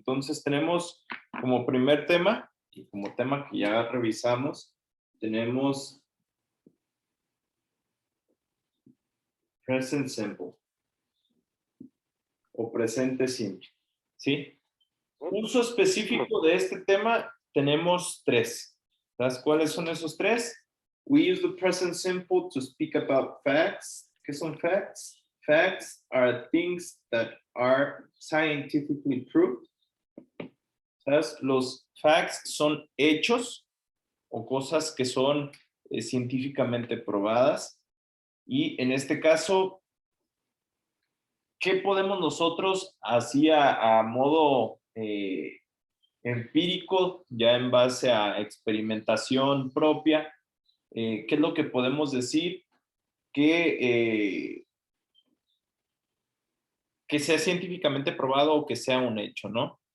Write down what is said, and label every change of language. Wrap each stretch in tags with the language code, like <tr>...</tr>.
<es>Entonces tenemos como primer tema, y como tema que ya revisamos, tenemos present simple o presente simple, ¿sí? Uso específico de este tema tenemos tres. ¿Sabes cuáles son esos tres?</es> <en>We use the present simple to speak about facts.</en> <es>¿Qué son facts?</es> <en>Facts are things that are scientifically proved.</en> <es>¿Sabes? Los facts son hechos o cosas que son científicamente probadas. Y en este caso, ¿qué podemos nosotros, así a modo empírico, ya en base a experimentación propia, qué es lo que podemos decir que sea científicamente probado o que sea un hecho, ¿no?</es>